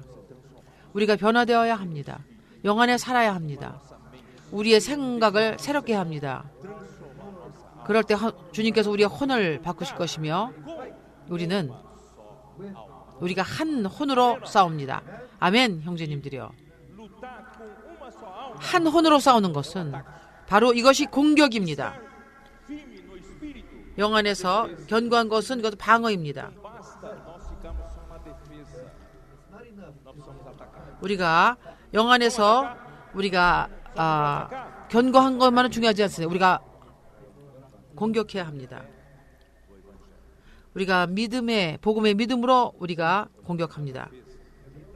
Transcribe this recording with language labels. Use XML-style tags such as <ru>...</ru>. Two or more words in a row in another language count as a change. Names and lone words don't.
<ko>우리가 변화되어야 합니다. 영 안에 살아야 합니다. 우리의 생각을 새롭게 해야 합니다. 그럴 때 주님께서 우리의 혼을 바꾸실 것이며 우리가 한 혼으로 싸웁니다. 아멘. 형제님들이요,</ko> <pt>Lutar com uma só alma.</pt> <ko>한 혼으로 싸우는 것은 바로 이것이 공격입니다.</ko> <pt>Firme no espírito.</pt> <ko>영 안에서 견고한 것은 이것도 방어입니다.</ko> <pt>Basta nós ficarmos só na defesa. Nós precisamos atacar.</pt> <ko>우리가 영 안에서 우리가 견고한 것만은 중요하지 않습니다. 우리가 공격해야 합니다. 우리가 복음의 믿음으로 우리가 공격합니다.</ko>